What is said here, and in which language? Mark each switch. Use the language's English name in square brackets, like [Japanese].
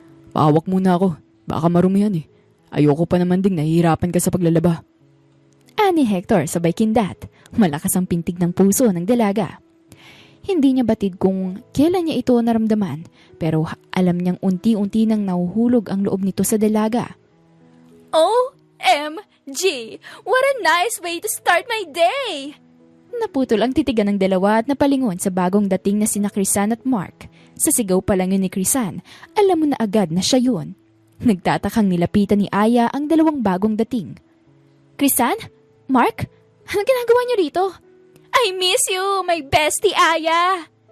[Filipino] Pahawak muna ako. Baka marumihan eh. Ayoko pa naman ding nahihirapan ka sa paglalaba. Ani Hector sabay kindat. Malakas ang pintig ng puso ng dalaga. Hindi niya batid kung kailan niya ito naramdaman pero alam niyang unti-unti nang nahuhulog ang loob nito sa dalaga. [English] OMG! What a nice way to start my day! [Filipino] Naputol ang titigan ng dalawa at napalingon sa bagong dating na sina Crisan at Mark. Sa sigaw pa lang yun ni Crisan, alam mo na agad na siya yun. Nagtatakang nilapitan ni Aya ang dalawang bagong dating. [English] Crisan? Mark? [Filipino] Anong ginagawa niyo rito? [English] I miss you, my bestie Aya!